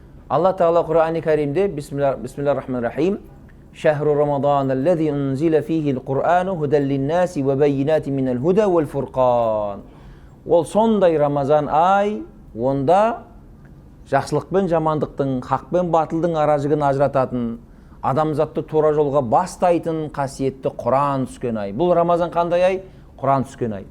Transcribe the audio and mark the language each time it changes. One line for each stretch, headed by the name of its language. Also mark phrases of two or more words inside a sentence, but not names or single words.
Kazakh: Алла Тағала Құран-ы Кәримде
Arabic: بسم الله الرحمن الرحيم شهر رمضان الذي أنزل فيه القرآن هدى للناس وبينات من الهدى والفرقان.
Kazakh: Ол сондай Рамазан ай, онда жақсылық пен жамандықтың, хақ пен батылдың аражығын ажырататын, адамзатты тура жолға бастайтын қасиетті Құран түскен ай. Бұл Рамазан қандай ай? Құран түскен ай.